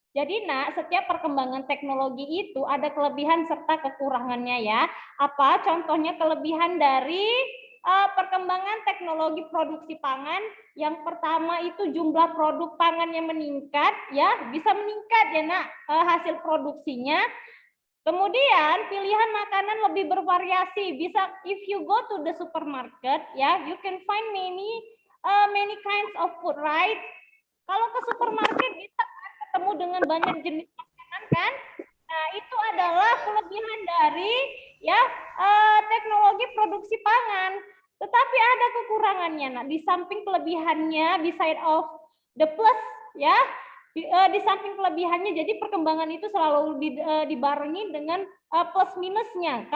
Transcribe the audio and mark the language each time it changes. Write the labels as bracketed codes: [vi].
[id] Jadi, Nak, setiap perkembangan teknologi itu ada kelebihan serta kekurangannya ya. Apa contohnya kelebihan dari perkembangan teknologi produksi pangan. Yang pertama itu jumlah produk pangannya meningkat, ya, bisa meningkat ya nak hasil produksinya. Kemudian pilihan makanan lebih bervariasi. [en] Bisa, if you go to the supermarket, ya, you can find many kinds of food, right? [id] Kalau ke supermarket bisa ketemu dengan banyak jenis makanan kan? Nah, itu adalah kelebihan dari ya teknologi produksi pangan. Tetapi ada kekurangannya. Nah, di samping kelebihannya, [en] beside of the plus, [id] ya, di samping kelebihannya, jadi perkembangan itu selalu dibarengi dengan plus minusnya.